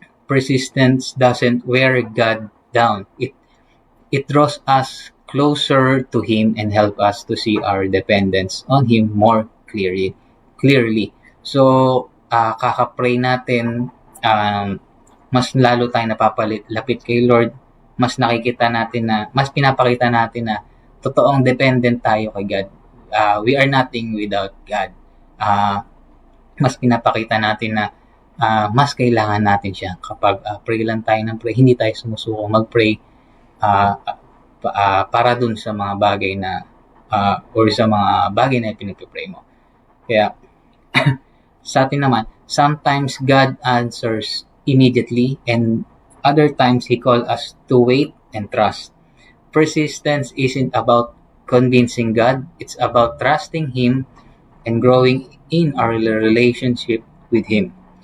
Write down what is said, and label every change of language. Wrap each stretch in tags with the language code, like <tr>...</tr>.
<en>Persistence doesn't wear God down. It draws us closer to Him and help us to see our dependence on Him more clearly.</en> <tl>So, kaka-pray natin, mas lalo tayong napapalapit kay Lord, mas pinapakita natin na totoong dependent tayo kay God.</tl> <en>We are nothing without God.</en> <tl>Mas pinapakita natin na mas kailangan natin siya kapag pray lang tayo ng pray, hindi tayo sumusuko mag-pray para dun sa mga bagay na or sa mga bagay na pinagpipray mo. Kaya sa atin naman,</tl> <en>sometimes God answers immediately, and other times He calls us to wait and trust. Persistence isn't about convincing God, it's about trusting Him and growing in our relationship with Him.</en>